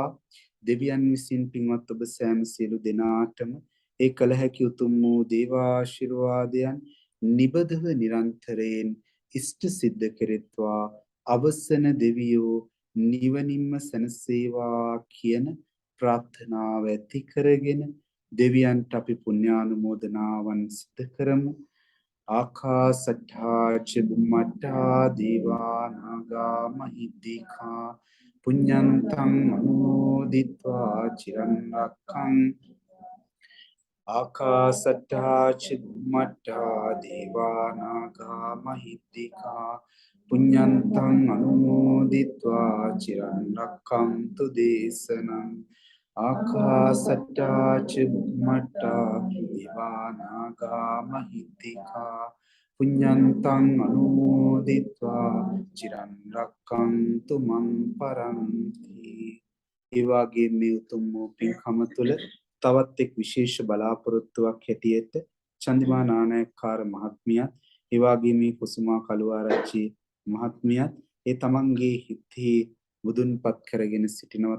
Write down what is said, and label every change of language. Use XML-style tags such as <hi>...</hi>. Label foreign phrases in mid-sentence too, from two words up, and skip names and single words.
<si>දෙවියන් විසින් පින්වත් ඔබ සෑම සියලු දෙනාටම ඒ කල හැකි උතුම් වූ දේවාශිර්වාදයන් නිබදව නිරන්තරයෙන් ඉෂ්ට සිද්ධ කෙරෙත්වා. අවසන දෙවියෝ නිවනින්ම සැනසේවා කියන ප්‍රාර්ථනාව ඇති කරගෙන දෙවියන්ට අපි පුණ්‍යානුමෝදනාවන් සිදු කරමු.</si> <pi>ආකාසට්ඨා ච බුම්මට්ඨා දීවා නාග මහිද්దికා පුඤ්ඤන්තං අනුමෝදිත්වා චිරන් රක්ඛං ආකාසට්ඨා ච බුම්මට්ඨා දීවා නාග මහිද්దికා පුඤ්ඤන්තං අනුමෝදිත්වා චිරන් රක්ඛන්තු දේශනං ආකාසට්ඨා ච බුම්මට්ඨා දීවා නාග මහිද්దికා පුඤ්ඤන්තං අනුමෝදිත්වා චිරන් රක්ඛන්තු මං පරන්ති.</pi> <si>ඒ වගේ මේ උතුම් වූ පින්කම තුළ තවත් එක් විශේෂ බලාපොරොත්තුවක් හැටියට චන්දිමා නානායක්කාර මහත්මියත් ඒ වගේ මේ කුසුමා කළුආරච්චි මහත්මියත් ඒ තමන්ගේ හිතෙහි මුදුන්පත් කරගෙන සිටිනවා.</si>